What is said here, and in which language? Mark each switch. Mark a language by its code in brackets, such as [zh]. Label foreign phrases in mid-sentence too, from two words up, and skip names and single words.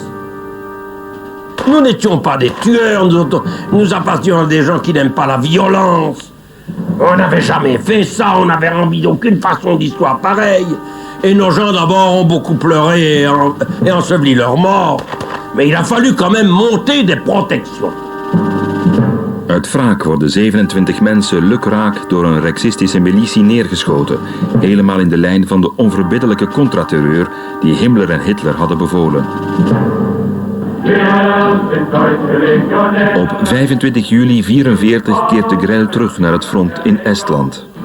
[fr] Nous n'étions pas des tueurs, nous appartenions à des gens qui n'aiment pas la violence. On n'avait jamais fait ça, on n'avait envie d'aucune façon d'histoire pareille. Et nos gens d'abord ont beaucoup pleuré et enseveli leurs morts. Mais il a fallu quand même monter des protections. [nl] Uit wraak worden 27 mensen lukraak door een Rexistische militie neergeschoten, helemaal in de lijn van de onverbiddelijke contraterreur die Himmler en Hitler hadden bevolen. Op 25 juli 1944 keert de Grelle terug naar het front in Estland.